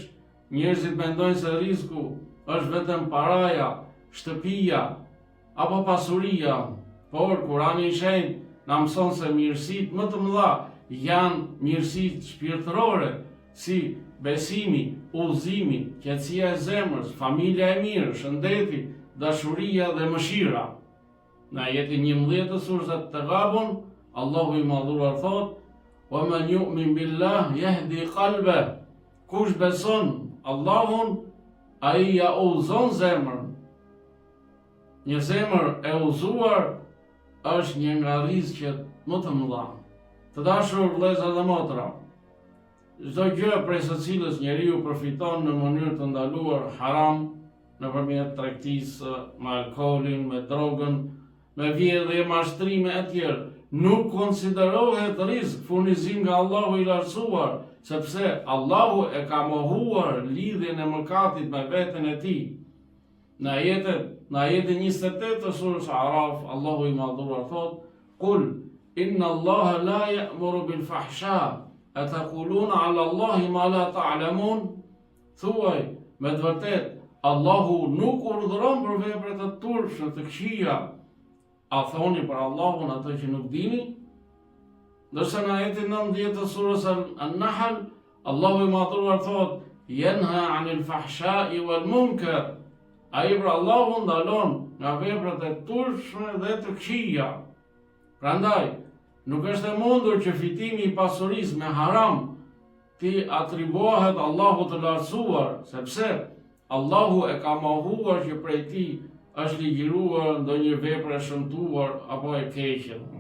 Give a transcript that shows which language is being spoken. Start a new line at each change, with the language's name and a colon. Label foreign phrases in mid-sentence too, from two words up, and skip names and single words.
Albanian: Shpesh njerëzit mendojnë se rizku është vetëm paraja, shtëpia apo pasuria, por Kurani i Shenjtë na mëson se mirësitë më të mëdha janë mirësitë shpirtërore, si besimi, udhëzimi, qetësia e zemrës, familja e mirë, shëndeti, dashuria dhe mëshira. Në ajetin 11 të surës At-Taghabun, Allahu i Madhuar thot:
Arabic: "ومن يؤمن بالله يهد قلبه."
Albanian: Kush beson Allahun, ai ja udhëzon zemrën. Një zemër e udhëzuar është një nga rrezikët më të mëdha. Të dashur vëllezër dhe motra, çdo gjë prej së cilës njeriu përfiton në mënyrë të ndaluar haram, nëpërmjet tregtisë me alkoolin, me drogën, me vjedhje, mashtrime e tjerë, nuk konsiderohet rizik, furnizim nga Allahu i lartësuar, sepse Allahu e ka mohuar lidhjen e mëkatit me veten e tij. Në ajetin 28 të surës Araf, Allahu i Madhuar thot:
Arabic: "قل إن الله لا يأمر بالفحشاء أتقولون على الله ما لا تعلمون."
Albanian: Thuaj, me të vërtetë, Allahu nuk urdhëron për veprat e turpshme të këqija. A thoni për Allahun atë që nuk dini? Ndërsa në ajetin 19 të surës An-Nahl, Allahu i Madhuar thot:
Arabic: "ينهى عن الفحشاء والمنكر."
Albanian: Ai për Allahu ndalon nga veprat e turpshme dhe të këqija. Prandaj, nuk është e mundur që fitimi i pasurisë me haram ti atribuohet Allahut të lartësuar, sepse Allahu e ka mohuar që prej tij është ligjëruar ndonjë vepër e shëmtuar apo e keqe.